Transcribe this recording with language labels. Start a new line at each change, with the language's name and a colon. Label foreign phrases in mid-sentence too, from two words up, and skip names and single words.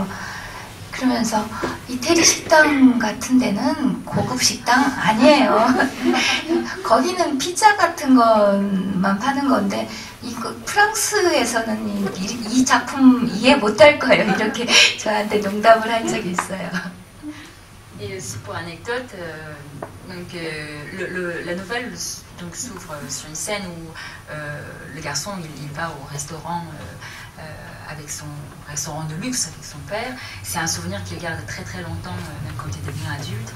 Korean: 그러면서 이태리 식당 같은 데는 고급 식당 아니에요. 거기는 피자 같은 것만 파는 건데 이거 프랑스에서는 이 작품 이해 못할 거예요. 이렇게 저한테 농담을 한 적이 있어요.
French: Et aussi pour anecdote, donc, la nouvelle donc, s'ouvre sur une scène où le garçon il va au restaurant avec son restaurant de luxe avec son père. C'est un souvenir qu'il garde très très longtemps, même quand il devient adulte.